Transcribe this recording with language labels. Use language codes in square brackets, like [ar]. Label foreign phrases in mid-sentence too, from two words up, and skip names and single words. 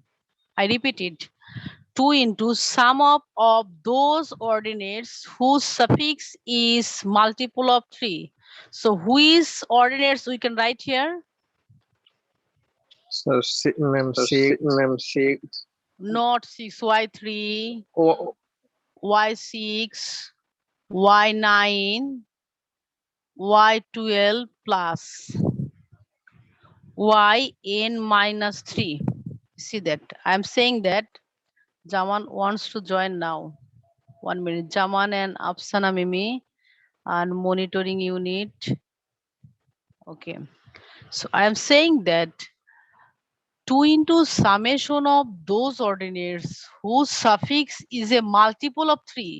[en] I repeat it, 2 into sum up of those ordinates whose suffix is multiple of 3. So which ordinates we can write here? So, ma'am, 6, Not 6, y3, oh, y6, y9, y12 plus yn minus 3. See that? I'm saying that Jaman wants to join now. 1 minute. Jaman and Afsana Mimi and monitoring unit. Okay. So I'm saying that 2 into summation of those ordinates whose suffix is a multiple of 3.